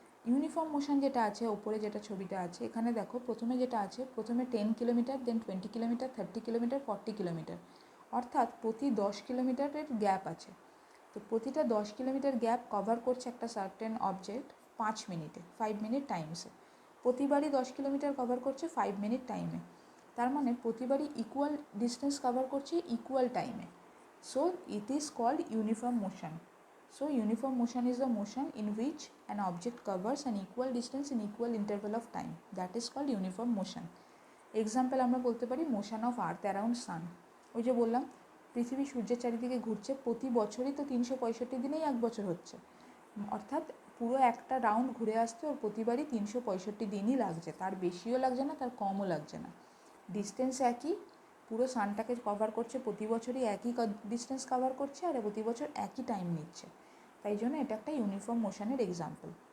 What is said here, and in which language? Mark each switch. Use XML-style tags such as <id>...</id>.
<bn>Uniform motion যেটা আছে, ওপরে যেটা ছবিটা আছে, এখানে দেখো প্রথমে যেটা আছে, প্রথমে 10 কিলোমিটার, দেন 20 কিলোমিটার, 30 কিলোমিটার, 40 কিলোমিটার, অর্থাৎ প্রতি 10 কিলোমিটারের গ্যাপ আছে। তো প্রতিটা 10 কিলোমিটার গ্যাপ কভার করছে একটা সার্টেন অবজেক্ট 5 মিনিটে, 5 মিনিট টাইমসে। প্রতিবারই 10 কিলোমিটার কভার করছে 5 মিনিট টাইমে, তার মানে প্রতিবারই ইকুয়াল ডিস্টেন্স কভার করছে ইকুয়াল টাইমে।</bn> <en>So it is called uniform motion. So uniform motion is the motion in which an object covers an equal distance in equal interval of time. That is called uniform motion. Example</en> <bn>আমরা বলতে পারি</bn> <en>motion of earth around sun.</en> <bn>ওই যে বললাম পৃথিবী সূর্যের চারিদিকে ঘুরছে, প্রতি বছরই তো 365 দিনেই এক বছর হচ্ছে, অর্থাৎ পুরো একটা রাউন্ড ঘুরে আসতে ওর প্রতিবারই 365 দিনই লাগছে, তার বেশিও লাগছে না, তার কমও লাগছে না। ডিস্টেন্স একই, পুরো সানটাকে কভার করছে, প্রতি বছরই একই ডিস্টেন্স কভার করছে, আর প্রতি বছর একই টাইম নিচ্ছে, তাই জন্য এটা একটা ইউনিফর্ম মোশনের এক্সাম্পল।</bn>